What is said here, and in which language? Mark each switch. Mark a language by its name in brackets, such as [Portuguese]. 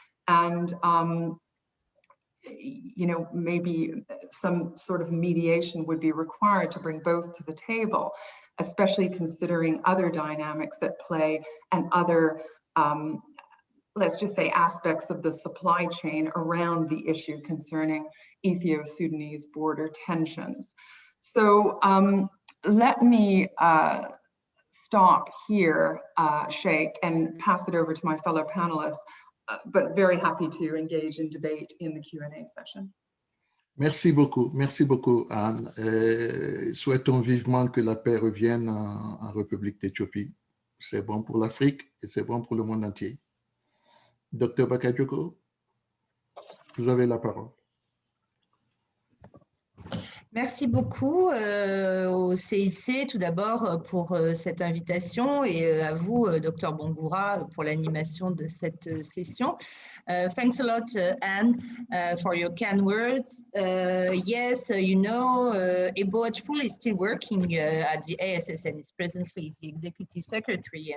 [English] And you know, maybe some sort of mediation would be required to bring both to the table, especially considering other dynamics that play and other, let's just say, aspects of the supply chain around the issue concerning Ethio-Sudanese border tensions. So let me stop here, Sheikh, and pass it over to my fellow panelists, but very happy to engage in debate in the Q&A session. [French] Merci beaucoup Anne. Souhaitons vivement que la paix revienne en République d'Éthiopie. C'est bon pour l'Afrique et c'est bon pour le monde entier. Dr Bakayoko, vous avez la parole. Merci beaucoup au CIC tout d'abord pour cette invitation et à vous, Dr Bongoura, pour l'animation de cette session. [English] Thanks a lot, Anne, for your kind words. Yes, you know, Ebo Achpoul is still working at the ASS and is presently the executive secretary.